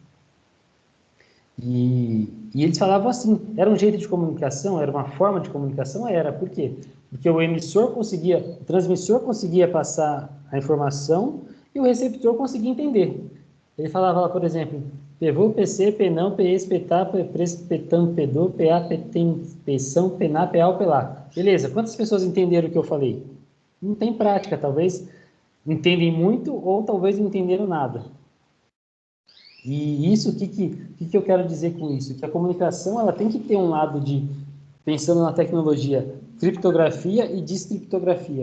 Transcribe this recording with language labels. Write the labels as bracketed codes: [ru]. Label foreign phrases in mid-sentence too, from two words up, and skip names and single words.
[pt] E eles falavam assim, era um jeito de comunicação, era uma forma de comunicação, era. Por quê? Porque o transmissor conseguia passar a informação e o receptor conseguia entender. Ele falava lá, por exemplo, Pevô, PC, penão, PES, petá, pres, petão, pedô, PA, petem, peção, pená, PA, pelá. Beleza, quantas pessoas entenderam o que eu falei? Não tem prática, talvez entendem muito ou talvez não entenderam nada. E isso, o que eu quero dizer com isso? Que a comunicação ela tem que ter um lado de, pensando na tecnologia, criptografia e descriptografia.